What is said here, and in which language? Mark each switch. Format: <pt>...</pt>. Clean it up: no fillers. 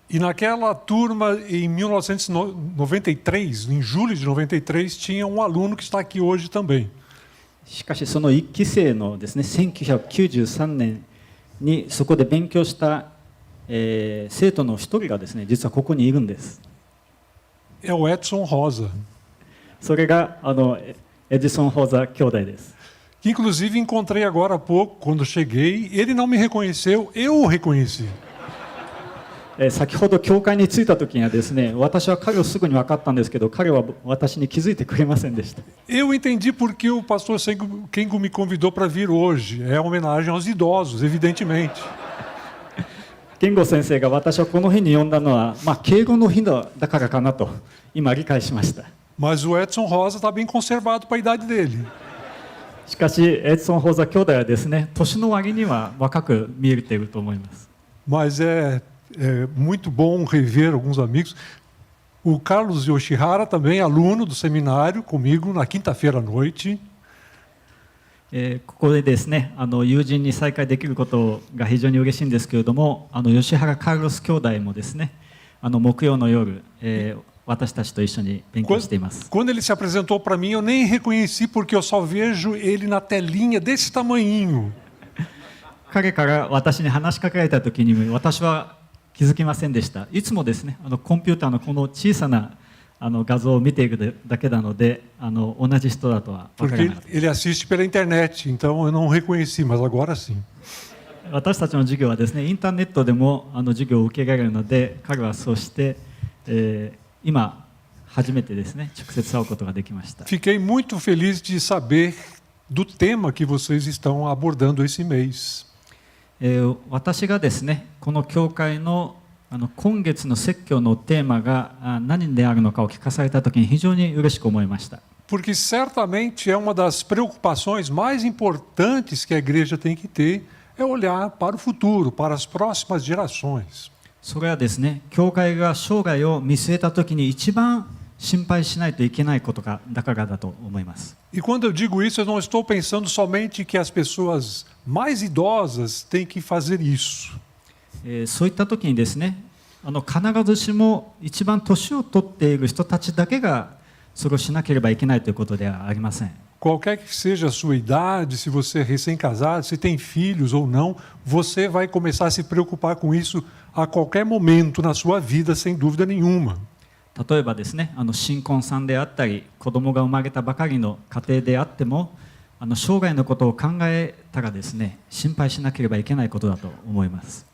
<pt>E naquela turma, em 1993, em julho de 93, tinha um aluno que está aqui hoje também.</pt> <ja>しかしその1期生のですね、1993年にそこで勉強した、生徒の一人がですね、実はここにいるんです。</ja> <pt>É o Edson Rosa.</pt> <ja>それがエジソン・ホーザ兄弟です。</ja> <pt>Que inclusive encontrei agora há pouco, quando cheguei, ele não me reconheceu, eu o reconheci.</pt> <ja>先ほど教会に着いた時にはですね、私は彼をすぐに分かったんですけど、彼は私に気づいてくれませんでした。</ja> <pt>Eu entendi porque o pastor Kengo me convidou para vir hoje. É uma homenagem aos idosos, evidentemente.</pt> <ja>健吾先生が私をこの日に呼んだのは、敬語の日だからかなと今理解しました。</ja> <pt>Mas o Edson Rosa está bem conservado para a idade dele.</pt> <ja>しかしエジソン・ホーザ兄弟はですね、年の割には若く見えていると思います。</ja> <pt>Mas é muito bom rever alguns amigos. O Carlos Yoshihara também, aluno do seminário, comigo na quinta-feira à noite.</pt> <ja>ここでですね、友人に再会できることが非常に嬉しいんですけれども、吉原カルロス兄弟もですね、木曜の夜、私たちと一緒に勉強しています。</ja> <pt>Quando ele se apresentou para mim, eu nem reconheci porque eu só vejo ele na telinha desse tamanhinho.</pt> <ja>彼から私に話しかけられた時に私は気づきませんでした。いつもですね、コンピューターのこの小さな画像を見ているだけなので、同じ人だとは分からなかった。</ja> <pt>Porque ele assiste pela internet, então eu não reconheci, mas agora sim.</pt> <ja>私たちの授業はですね、インターネットでも授業を受けられるので、彼はそうして、今初めてですね、直接会うことができました。</ja> <pt>Fiquei muito feliz de saber do tema que vocês estão abordando esse mês.</pt> <ja>私がですね、この教会の今月の説教のテーマが何であるのかを聞かされたときに非常に嬉しく思いました。</ja> <pt>Porque certamente é uma das preocupações mais importantes que a igreja tem que ter, é olhar para o futuro, para as próximas gerações.</pt> <ja>それはですね、教会が生涯を見据えたときに一番心配しないといけないことだからだと思います。</ja> <pt>E quando eu digo isso, eu não estou pensando somente que as pessoas mais idosas têm que fazer isso.</pt> <ja>そういったときにですね、必ずしも一番年を取っている人たちだけがそれをしなければいけないということではありません。</ja> <pt>Qualquer que seja a sua idade, se você é recém-casado, se tem filhos ou não, você vai começar a se preocupar com isso a qualquer momento na sua vida, sem dúvida nenhuma.</pt> <ja>例えばですね、新婚さんであったり、子供が生まれたばかりの家庭であっても、生涯のことを考えたらですね、心配しなければいけないことだと思います。</ja>